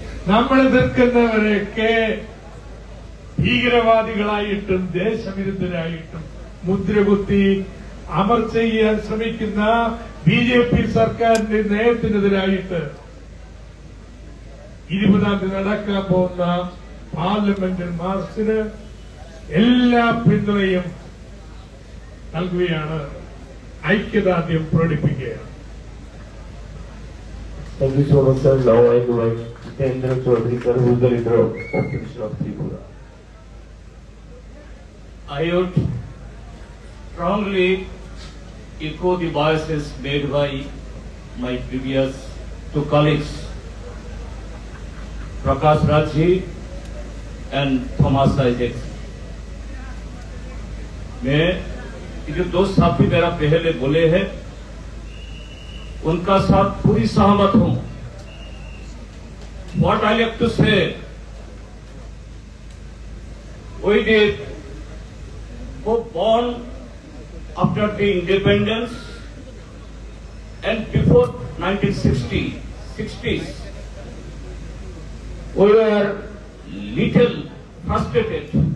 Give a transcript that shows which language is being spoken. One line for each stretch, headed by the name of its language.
Malayalam: നമ്മൾ എതിർക്കുന്നവരെയൊക്കെ ഭീകരവാദികളായിട്ടും ദേശവിരുദ്ധരായിട്ടും മുദ്രകുത്തി അമർച്ച ചെയ്യാൻ ശ്രമിക്കുന്ന BJP സർക്കാരിന്റെ നയത്തിനെതിരായിട്ട് 20-ാം തീയതി നടക്കാൻ പോകുന്ന പാർലമെന്റ് മാർച്ചിന് എല്ലാ പിന്തുണയും നൽകുകയാണ്, ഐക്യദാർഢ്യം പ്രകടിപ്പിക്കുകയാണ്.
English: Thank you so much, sir. Now I invite Jitendra Chaudhary, sir, who is the leader of opposition of Tripura. I would strongly echo the voices made by my previous two colleagues, Prakash Rajji and Thomas Isaac.
Hindi: मैं ये जो दो साथी मेरा पहले बोले हैं उनका साथ पूरी सहमत हूं.
English: What I like to say, we did who born after the independence and before 1960s, we were little frustrated.